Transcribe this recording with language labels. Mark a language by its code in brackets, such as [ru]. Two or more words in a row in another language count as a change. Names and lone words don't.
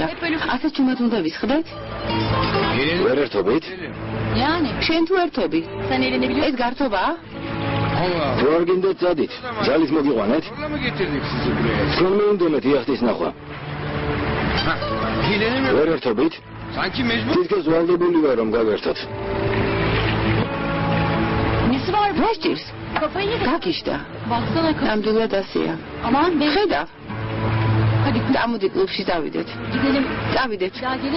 [ka] ასე ჩუმად უნდა ვისხდეთ? ვერ ერთობით? [tr] Yani. [ka] შენ თუ ერთობი? [tr] Sen eğlenebiliyor [ka] ეს გართობაა? რო არ გინდათ წადით. ძალით მოგიყვანეთ? [tr] Problema getirdik sizi buraya. [ka] თქვენ მეუნდომეთ იახტის ნახვა. [tr] Hileni mi? [ka] ვერ ერთობით? [tr] Sanki mecbur. [ka] თითქოს ვალდებული ვარ რომ გავერთოთ. [tr] Nesi var bu? [ka] რა სჭირს? [tr] Kafayı yedi. [ka] გაგიშდა. [tr] Baksana kız. [ka] ნამდვილად ასეა. [tr] Aman be. [ka] ხედავ. [tr] Hadi [ka] წამოდი კლუბში დავიდეთ. [tr] gidelim. [ka] წავიდეთ. [tr] Ya gelin.